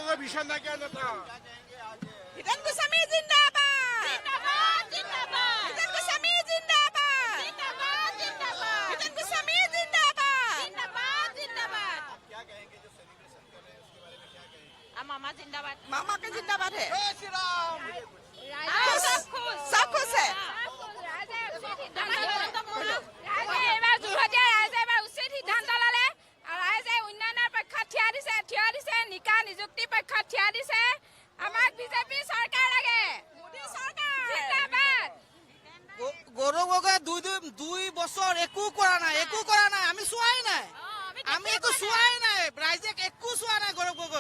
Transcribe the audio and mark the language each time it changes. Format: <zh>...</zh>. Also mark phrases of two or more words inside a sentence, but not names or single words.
<hi>हितेन गोस्वामी जिंदाबाद, जिंदाबाद, जिंदाबाद। हितेन गोस्वामी जिंदाबाद, जिंदाबाद, जिंदाबाद। हितेन गोस्वामी जिंदाबाद, जिंदाबाद, जिंदाबाद। क्या कहेंगे जो सेलिब्रेशन कर रहे हैं उसके बारे में क्या कहेंगे? मामा जिंदाबाद, मामा का जिंदाबाद है। जय श्री राम। सब खुश है।</hi> <as>নিকা নিযুক্তি পক্ষ থিয়াদিছে আমাক বিজেপি সরকার লাগে, মোদী সরকার জিন্দাবাদ। গৌরৱ গগৈ 2 বছৰ একো কৰা নাই আমি চোৱাই নাই, আমি একো চোৱাই নাই, ৰাইজে একো চোৱা নাই গৌৰৱ গগৈ।</as>